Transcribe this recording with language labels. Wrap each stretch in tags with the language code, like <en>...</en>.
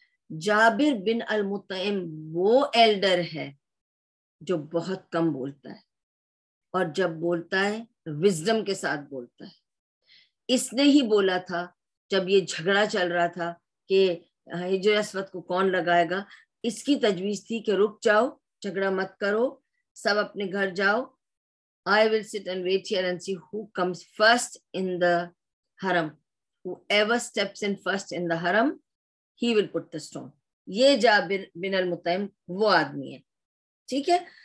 <ur>جابر بن المطعم وہ ایلڈر ہے جو بہت کم بولتا ہے, اور جب بولتا ہے وزڈم کے ساتھ بولتا ہے. اس نے ہی بولا تھا جب یہ جھگڑا چل رہا تھا کہ حجر اسود کو کون لگائے گا, اس کی تجویز تھی کہ رک جاؤ, جھگڑا مت کرو, سب اپنے گھر جاؤ.</ur> <en>I will sit and wait here and see who comes first in the haram. Whoever steps in first in the haram, he will put the stone.</en> <ur>یہ جابر بن المطعم وہ آدمی ہے, ٹھیک ہے.</ur>